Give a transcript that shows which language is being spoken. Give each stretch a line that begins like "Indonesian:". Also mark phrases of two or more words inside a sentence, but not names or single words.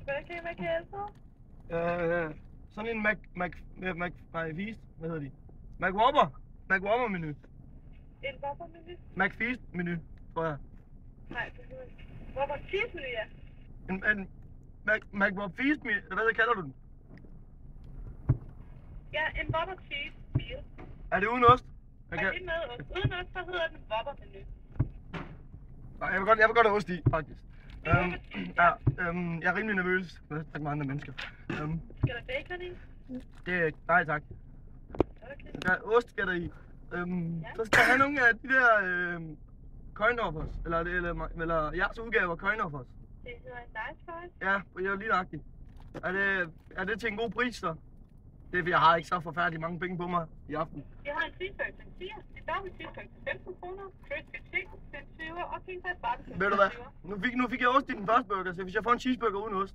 Danish: Sådan en McFeast. Hvad hedder de? McWhopper menu. En Whopper-menu? McFeast menu, tror jeg. Nej, det hedder Whopper cheese menu, ja. En McFeast menu, hvad kalder du den? Ja, en Whopper cheese meal. Er det uden ost? Og det med ost. Uden ost, så hedder den Whopper menu. Nej, jeg vil godt have ost i, faktisk. Jeg er rimelig nervøs. Jeg har snakket med andre mennesker. Skal der bacon i? Det er nej tak. Okay. Der er ost skal der i. Så skal jeg have nogle af de der coin-offers. Eller jeres udgave af coin-offers. Det hedder en nice choice. Ja, det er jo lige nøjagtigt. Er det til en god pris så? Det er fordi, jeg har ikke så forfærdeligt mange penge på mig i aften. Jeg har en cheeseburger til 10, en dobbelt cheeseburger til 15 kroner, crispy chicken til 20 og king size barbecue Ved du hvad? Nu fik jeg ost i den første burger, så hvis jeg får en cheeseburger uden ost.